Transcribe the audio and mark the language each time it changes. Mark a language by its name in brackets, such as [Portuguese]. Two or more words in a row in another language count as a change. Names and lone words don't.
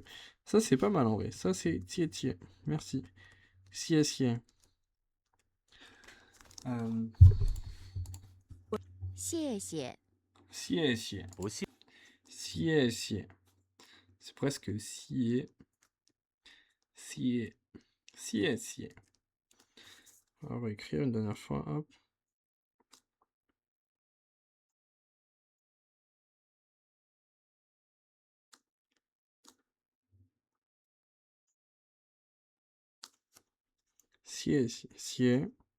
[French] Ça, c'est pas mal en vrai. Ça, c'est tié tié. Merci. [Chinese] Si si. 谢谢， Si si. 不谢 [French] Si si. C'est presque si si. [Chinese] Si si. [French] Alors, on va écrire une dernière fois. [Chinese] Hop. Si si. Si.